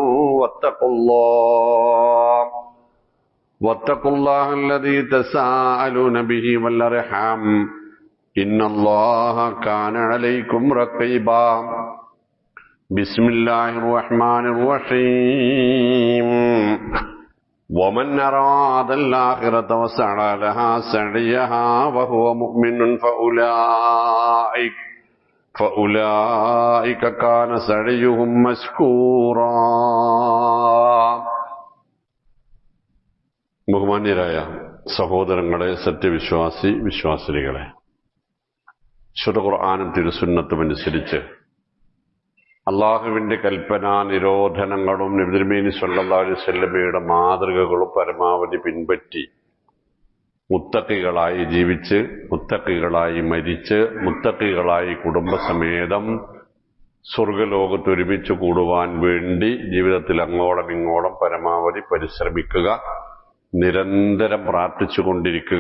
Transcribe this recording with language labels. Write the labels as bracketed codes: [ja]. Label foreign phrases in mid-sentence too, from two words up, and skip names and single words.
[ar] واتقوا الله الذي تساءلون به والأرحام إن الله كان عليكم رقيبا بسم الله الرحمن الرحيم ومن أراد الآخرة وسعى لها سعيها وهو مؤمن فأولئك كان سعيهم مشكورا. [ml] ബഹുമാന്യരായ സഹോദരങ്ങളെ, വിശ്വാസിനികളെ, വിശുദ്ധ ഖുർആനും തിരുസുന്നത്തും അനുസരിച്ച് അള്ളാഹുവിന്റെ കൽപ്പനാ നിരോധനങ്ങളും നബി തിരുമേനി [ar] صلى الله عليه وسلم [ml] മാതൃകകളും പരമാവധി പിൻപറ്റി മുത്തഖികളായി ജീവിച്ച്, മുത്തഖികളായി മരിച്ച്, മുത്തഖികളായി കുടുംബസമേതം സ്വർഗലോകത്ത് ഒരുമിച്ച് കൂടുവാൻ വേണ്ടി ജീവിതത്തിൽ അങ്ങോളം ഇങ്ങോളം പരമാവധി പരിശ്രമിക്കുക, നിരന്തരം പ്രാർത്ഥിച്ചുകൊണ്ടിരിക്കുക.